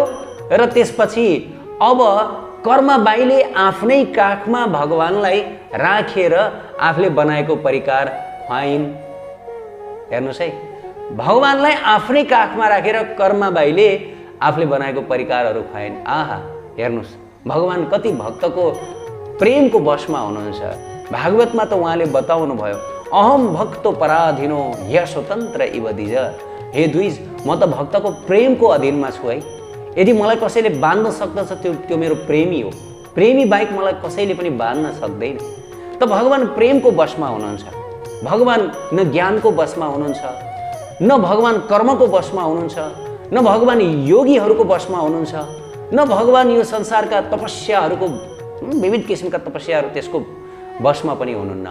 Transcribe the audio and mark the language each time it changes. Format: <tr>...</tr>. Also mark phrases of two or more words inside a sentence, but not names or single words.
<ne>र त्यसपछि अब कर्माबाईले आफ्नै काखमा भगवानलाई राखेर आफूले बनाएको परिकार खुवाइन्। हेर्नुहोस् है, भगवानलाई आफ्नै काखमा राखेर कर्माबाईले आफूले बनाएको परिकारहरू खुवाइन्। आहा, हेर्नुहोस् भगवान कति भक्तको प्रेमको वशमा हुनुहुन्छ। भागवतमा त उहाँले बताउनु भयो,</ne> <sa>अहम भक्तो पराधीनो ह्य स्वतन्त्र इव द्विज।</sa> <ne>हे द्विज, म त भक्तको प्रेमको अधीनमा छु है। यदि मलाई कसैले बाँध्न सक्दछ त्यो मेरो प्रेमी हो, प्रेमी बाहेक मलाई कसैले पनि बाँध्न सक्दैन। त भगवान प्रेमको वशमा हुनुहुन्छ। भगवान न ज्ञानको वशमा हुनुहुन्छ, न भगवान कर्मको वशमा हुनुहुन्छ, न भगवान योगीहरूको वशमा हुनुहुन्छ, न भगवान यो संसारका तपस्याहरूको विविध किसिमका तपस्याहरू त्यसको वशमा पनि हुनुहुन्न।</ne>